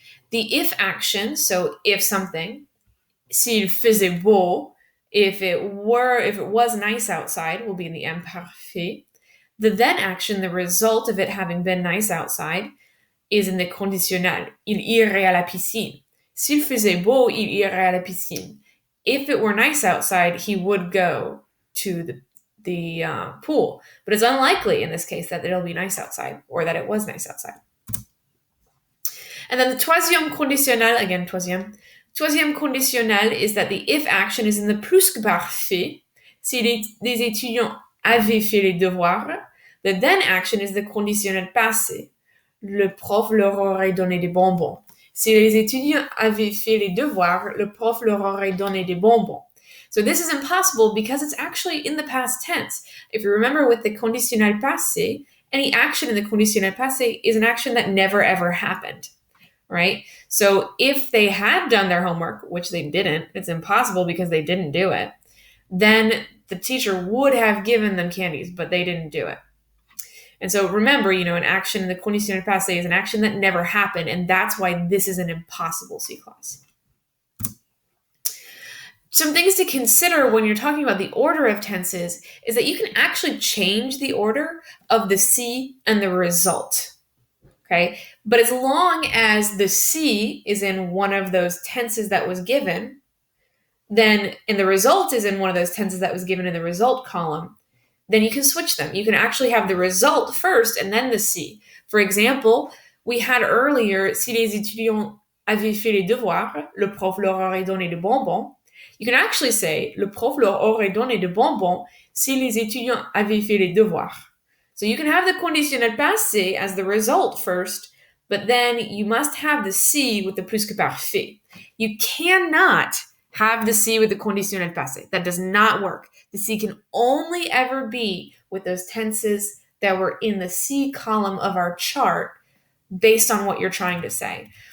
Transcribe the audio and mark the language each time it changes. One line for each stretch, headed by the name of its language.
English: The if action, so if something, s'il faisait beau, if it was nice outside, will be in the imparfait. The then action, the result of it having been nice outside, is in the conditionnel.
French: Il irait à la piscine. S'il faisait beau, il irait à la piscine.
English: If it were nice outside, he would go to the pool. But it's unlikely in this case that it'll be nice outside or that it was nice outside. And then the troisième conditionnel, again, troisième conditionnel is that the if action is in the plus que parfait. Si les étudiants avaient fait les devoirs, the then action is the conditionnel passé.
French: Le prof leur aurait donné des bonbons. Si les étudiants avaient fait les devoirs, le prof leur aurait donné des bonbons.
English: So this is impossible because it's actually in the past tense. If you remember with the conditionnel passé, any action in the conditionnel passé is an action that never ever happened. Right? So if they had done their homework, which they didn't, it's impossible because they didn't do it, then the teacher would have given them candies, but they didn't do it. And so remember, an action in the conditionnel passé is an action that never happened, and that's why this is an impossible C clause. Some things to consider when you're talking about the order of tenses is that you can actually change the order of the C and the result. Okay. But as long as the C is in one of those tenses that was given, then and the result is in one of those tenses that was given in the result column, then you can switch them. You can actually have the result first and then the C.
French: For example, we had earlier, si les étudiants avaient fait les devoirs, le prof leur aurait donné de bonbons. You can actually say, le prof leur aurait donné de bonbons si les étudiants avaient fait les devoirs.
English: So you can have the conditionnel passé as the result first, but then you must have the C with the plus que parfait. You cannot have the C with the conditionnel passé. That does not work. The C can only ever be with those tenses that were in the C column of our chart based on what you're trying to say.